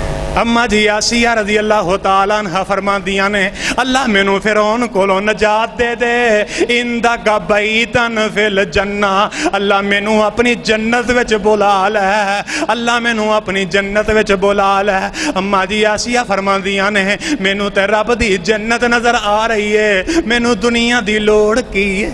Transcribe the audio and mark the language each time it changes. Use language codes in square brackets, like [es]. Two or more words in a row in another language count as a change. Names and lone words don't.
[pa] اماں جی آسیہ [ar] رضي الله تعالى عنها [pa] فرماندیاں نے اللہ مینوں فرعون کولوں نجات دے دے, [ar] عندك بيتا في الجنة, [pa] اللہ مینوں اپنی جنت وچ بلا لے، اللہ مینوں اپنی جنت وچ بلا لے. اماں جی آسیہ فرماندیاں نے مینوں تے رب دی جنت نظر آ رہی ہے، مینوں دنیا دی لوڑ کی ہے.